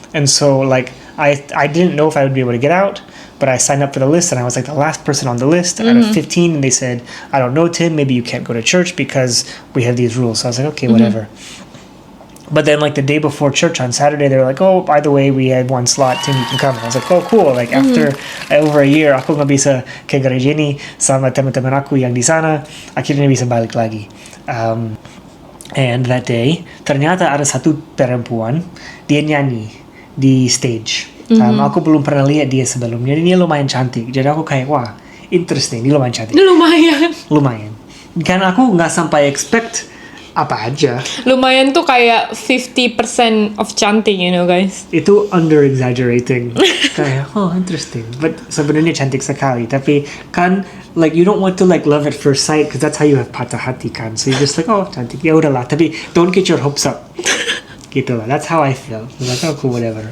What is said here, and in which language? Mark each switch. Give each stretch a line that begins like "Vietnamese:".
English: And so like I didn't know if I would be able to get out. But I signed up for the list, and I was like the last person on the list out of 15. And they said, "I don't know, Tim. Maybe you can't go to church because we have these rules." So I was like, "Okay, whatever." But then, like the day before church on Saturday, they were like, "Oh, by the way, we had 1 slot. Tim, you can come." And I was like, "Oh, cool!" Like after over a year,
Indonesian: aku nggak bisa ke gereja ini sama teman-teman aku yang di sana. Akhirnya bisa balik lagi.
English: And that day,
Indonesian: ternyata ada satu perempuan, dia nyanyi di stage. Aku belum pernah lihat dia sebelumnya. Dia lumayan cantik. Jadi aku kayak, wah, interesting. Dia lumayan cantik. Lumayan. Karena aku nggak sampai expect apa aja. Lumayan tuh kayak 50% of cantik,
English: you know guys. Itu under exaggerating. Kayak, oh interesting. But
Indonesian: sebenarnya cantik sekali. Tapi kan,
English: like you don't want to like love at first sight because that's how you have
Indonesian: patah hati kan.
English: So you're just like, oh
Indonesian: cantik. Ya udahlah. Tapi
English: don't get your hopes up.
Indonesian: Gitu lah.
English: That's how I feel. Like, oh cool, whatever.